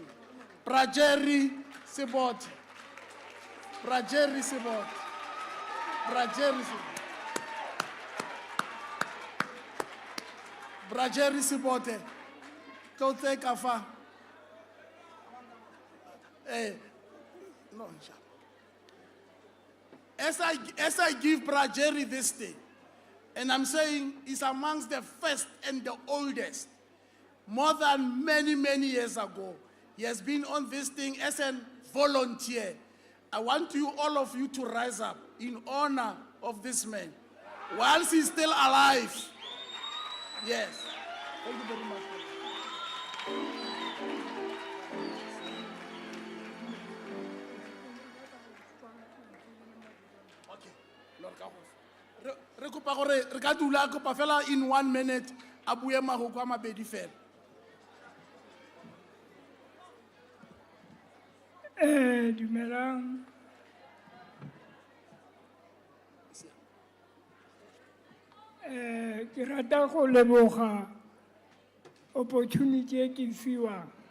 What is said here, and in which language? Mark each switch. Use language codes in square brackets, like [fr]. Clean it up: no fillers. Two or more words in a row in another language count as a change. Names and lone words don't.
[en] Brajeri Sibote. Brajeri Sibote. Brajeri Sibote. Brajeri Sibote. Tote Kafa. No, as I give Brajeri this day, and I'm saying he's amongst the first and the oldest, more than many, many years ago, he has been on this thing as a volunteer. I want you, all of you, to rise up in honor of this man, whilst he's still alive. Yes. Thank you very much. [tn] Re kopa gore re ka dula kopa fela [en] in 1 minute [tn] a bue mahoko a mabedi fela. Dumelang. Ke rata go leboga opportunity e ke fiwang.